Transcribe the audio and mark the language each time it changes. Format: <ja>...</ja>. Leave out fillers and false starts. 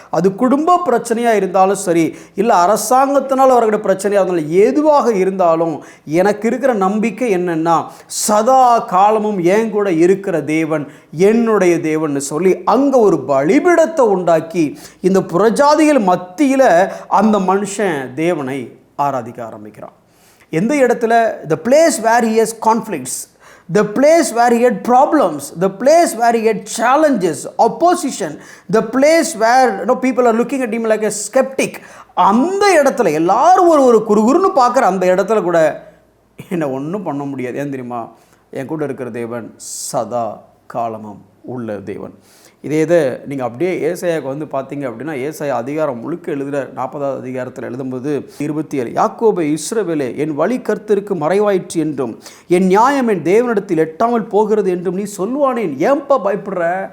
<ta>அது குடும்ப பிரச்சனையாக இருந்தாலும் சரி, இல்லை அரசாங்கத்தினால் அவர்களுடைய பிரச்சனையாக இருந்தாலும், எதுவாக இருந்தாலும் எனக்கு இருக்கிற நம்பிக்கை என்னன்னா, சதா காலமும் என் கூட இருக்கிற தேவன் என்னுடைய தேவன் சொல்லி அங்கே ஒரு பலிபீடத்தை உண்டாக்கி இந்த புறஜாதிகள் மத்தியில் அந்த மனுஷன் தேவனை ஆராதிக்க ஆரம்பிக்கிறான். எந்த இடத்துல?</ta> <en>the place where he has conflicts, the place where he had problems, the place where he had challenges, opposition, the place where people are looking at him like a skeptic.</en> <ta>அந்த இடத்துல எல்லாரும் ஒரு குறுகுறுன்னு பார்க்குற அந்த இடத்துல கூட என்னை ஒன்றும் பண்ண முடியாது. ஏன் தெரியுமா? என் கூட இருக்கிற தேவன் சதா காலமும் உள்ள தேவன். இதை நீங்கள் அப்படியே ஏசாயாவுக்கு வந்து பார்த்தீங்க அப்படின்னா, ஏசாயா அதிகாரம் முழுக்க எழுதுகிற 40வது அதிகாரத்தில் எழுதும்போது 27, யாக்கோபே இஸ்ரவேலே என் வழி கர்த்தருக்கு மறைவாயிற்று என்றும் என் நியாயம் என் தேவனிடத்தில் எட்டாமல் போகிறது என்றும் நீ சொல்லுவானேன். ஏன்பா பயப்படுற?</ta>